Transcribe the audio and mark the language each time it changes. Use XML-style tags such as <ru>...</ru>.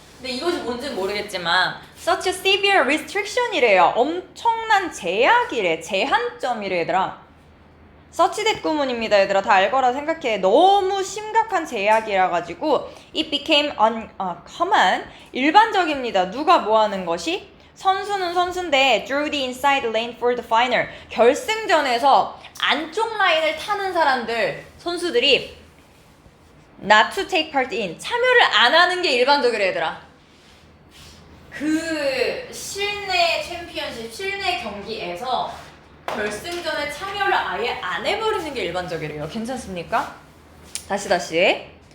<ko>근데 이것이 뭔지는 모르겠지만</ko> <en>such a severe restriction</en> <ko>이래요. 엄청난 제약이래. 제한점이래 얘들아. such that 구문입니다 얘들아. 다 알거라 생각해. 너무 심각한 제약이라 가지고</ko> <en>it became common.</en> <ko>일반적입니다. 누가 뭐 하는 것이? 선수는 선수인데</ko> <en>drew the inside lane for the final.</en> <ko>결승전에서 안쪽 라인을 타는 선수들이</ko> <en>not to take part in.</en> <ko>참여를 안 하는 게 일반적이래 얘들아. 그 실내 챔피언십, 실내 경기에서 결승전에 참여를 아예 안 해버리는 게 일반적이래요. 괜찮습니까? 다시.</ko>